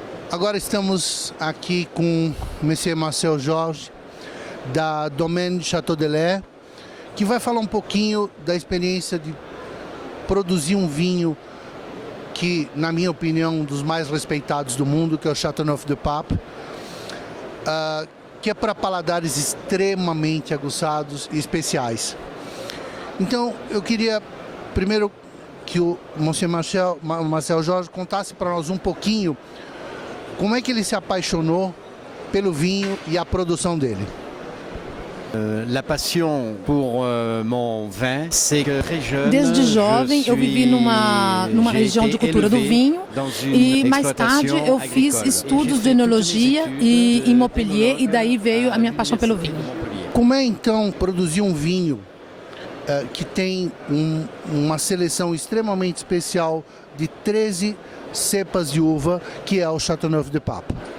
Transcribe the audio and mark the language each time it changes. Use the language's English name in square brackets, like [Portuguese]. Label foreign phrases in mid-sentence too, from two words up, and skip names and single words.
[Portuguese] Agora estamos aqui com o Monsieur Marcel Jorge, da Domaine Château de l'Air, que vai falar um pouquinho da experiência de produzir um vinho que, na minha opinião, um dos mais respeitados do mundo, que é o Châteauneuf-du-Pape, que é para paladares extremamente aguçados e especiais. Então, eu queria primeiro que o Monsieur Marcel Jorge contasse para nós um pouquinho como é que ele se apaixonou pelo vinho e a produção dele. [French] La passion pour mon vin, c'est que très jeune, [Portuguese] desde jovem eu vivi numa região de cultura do vinho e mais tarde eu fiz estudos de enologia em Montpellier e daí veio a minha paixão pelo vinho. Como é então produzir um vinho que tem uma seleção extremamente especial de 13 cepas de uva, que é o Châteauneuf-du-Pape?